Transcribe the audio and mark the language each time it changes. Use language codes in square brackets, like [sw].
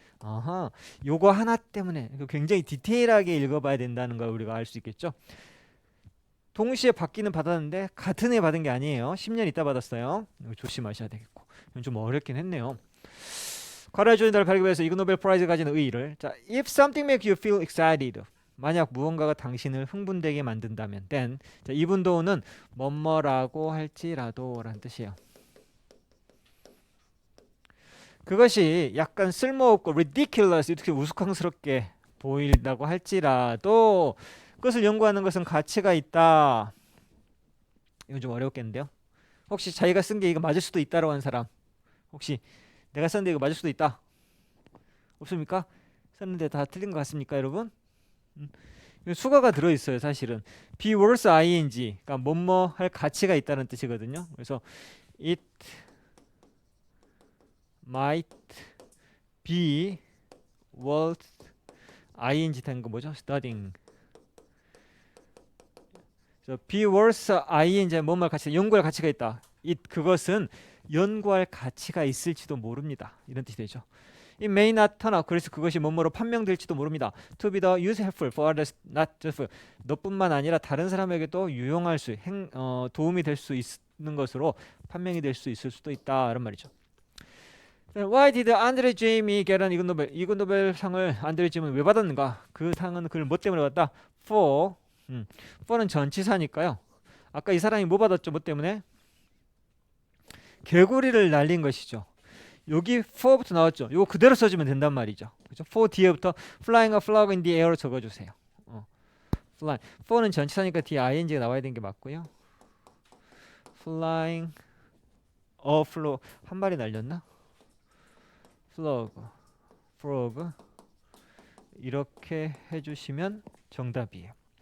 [ko] 아하, 요거 하나 때문에 굉장히 디테일하게 읽어봐야 된다는 걸 우리가 알 수 있겠죠. 동시에 받기는 받았는데 같은 해 받은 게 아니에요. 10년 있다 받았어요. 이거 조심하셔야 되겠고. 이건 좀 어렵긴 했네요. 과거의 조인다를 발견해서 이그노벨 프라이즈 가지는 의의를. [en] 자, if something makes you feel excited. [ko] 만약 무언가가 당신을 흥분되게 만든다면 then. 자, even though는 뭐뭐라고 할지라도라는 뜻이에요. 그것이 약간 쓸모없고 ridiculous 이렇게 우스꽝스럽게 보인다고 할지라도 그것을 연구하는 것은 가치가 있다. 이건 좀 어렵겠는데요. 혹시 자기가 쓴 게 이거 맞을 수도 있다라고 하는 사람 혹시 내가 썼는데 이거 맞을 수도 있다 없습니까? 썼는데 다 틀린 것 같습니까 여러분? 수가가 들어있어요 사실은. be worth ing 그러니까 뭐뭐 할 가치가 있다는 뜻이거든요. 그래서 [en] it might be worth ing [ko] 된 거 뭐죠? [en] studying. [ko] 그래서 be worth ing 뭐뭐 가치가 연구할 가치가 있다. it 그것은 연구할 가치가 있을지도 모릅니다. 이런 뜻이 되죠. [en] It may not turn out [ko] 그래서 그것이 뭐뭐로 판명될지도 모릅니다. [en] To be the useful for others, not just for [ko] 너뿐만 아니라 다른 사람에게도 유용할 수 도움이 될 수 있는 것으로 판명이 될 수 있을 수도 있다. 이런 말이죠. [en] Why did Andre Jamie get an [ko] 이그노벨 상을 안드레 제임은 왜 받았는가? 그 상은 그를 뭐 때문에 받았다? for는 전치사니까요. 아까 이 사람이 뭐 받았죠? 뭐 때문에? 개구리를 날린 것이죠. 여기 for부터 나왔죠. 이거 그대로 써주면 된단 말이죠. 그죠? [en] for 뒤에부터 flying a flag in the air로 적어주세요. fly. [ko] for는 전치사니까 뒤에 ing가 나와야 되는 게 맞고요. [en] flying a flag [ko] 한 마리 날렸나? frog 이렇게 해주시면 정답이에요.